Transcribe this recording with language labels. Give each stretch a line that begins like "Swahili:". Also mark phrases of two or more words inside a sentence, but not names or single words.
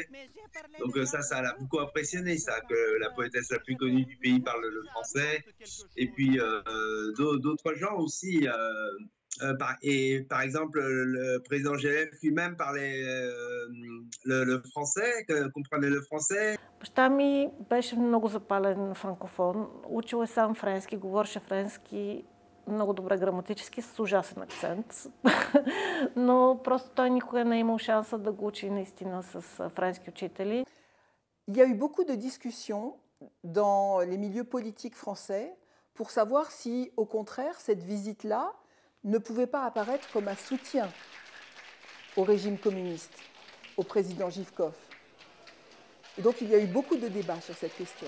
French: Donc ça l'a beaucoup impressionné, ça, que la poétesse la plus connue du pays parle le français. Et puis d'autres gens aussi. Par exemple, le président Желев lui-même parlait le français, comprenait le français.
Bulgarian: Баща ми беше много запален франкофон. Учил е сам френски, говореше френски много добре граматически, с ужасен акцент. Но просто той никога не е имал шанса да го учи наистина с френски учители.
French: Il y a eu beaucoup de discussions dans les milieux politiques français pour savoir si, au contraire, cette visite-là ne pouvait pas apparaître comme un soutien au régime communiste, au président Živkov. Et donc il y a eu beaucoup de débats sur cette question.